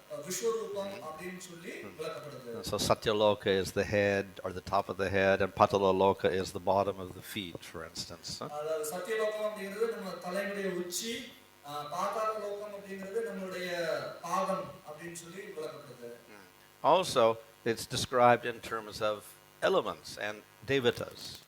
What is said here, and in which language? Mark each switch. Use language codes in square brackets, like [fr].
[ta] விஸ்வரூபம் அப்படின்னு சொல்லி விளக்கப்படுது. [en] So Satyaloka is the head or the top of the head, and Patalaloka is the bottom of the feet, for instance. [ta] அதாவது சத்தியலோகம் அப்படிங்கிறது நம்ம தலையுடைய உச்சி, பாதாள லோகம் அப்படிங்கிறது நம்மளுடைய பாதம் அப்படின்னு சொல்லி விளக்கப்படுது. [en] Also, it's described in terms of elements and devatas.